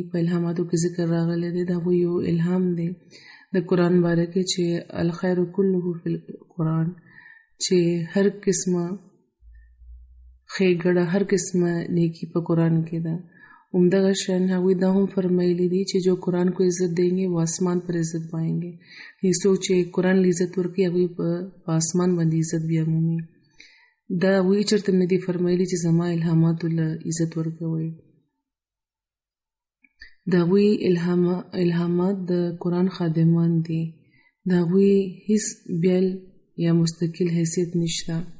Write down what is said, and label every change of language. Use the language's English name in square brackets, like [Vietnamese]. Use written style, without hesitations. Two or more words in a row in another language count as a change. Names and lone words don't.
[Pashto] په الهاماتو کې ذکر راغلی دی، دا یو الهام دی د قرآن باره کې چې [Arabic] الخیر کله فی القرآن، [Pashto] چې هر قسمه ښېګړه، هر قسمه نیکی په قرآن کې ده. عمدہ شان هغوی دا هم فرمایلی دي چې [Urdu] جو قرآن کو عزت دیں گے وہ آسمان پر عزت پائیں گے. [Pashto] څوک چې قرآن له عزت ورکوي هغوی په آسمان باندې عزت بیا مومي. دا هغوی چېرته نه دي فرمایلي چې زما الهاماتو له عزت ورکوئ. د هغوی الهامات د قرآن خادمان دي، د هغوی هیڅ بیل یا مستقل حیثیت نشته.